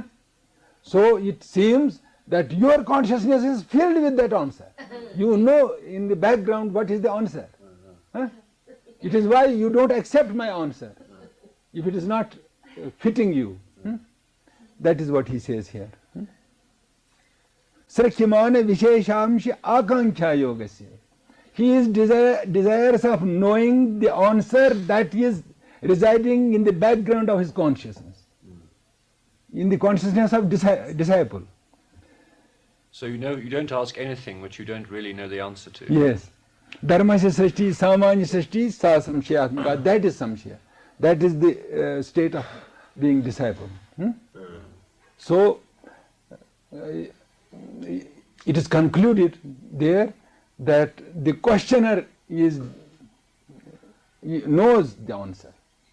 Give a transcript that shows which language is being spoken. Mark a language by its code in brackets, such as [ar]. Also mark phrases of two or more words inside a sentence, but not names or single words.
[en] So it seems that your consciousness is filled with that answer. You know in the background what is the answer. It is why you don't accept my answer if it is not fitting you. That is what he says here. [sa] Srakhimana visheshamsha akanksha yogasya. [en] He is desirous of knowing the answer that is residing in the background of his consciousness, in the consciousness of disciple. So you don't ask anything which you don't really know the answer to. Yes. [sa] Dharmasya srishti, samanya srishti, sa samshayatmaka. [en] That is samshaya. That is the state of being disciple. So it is concluded there that the questioner knows the answer.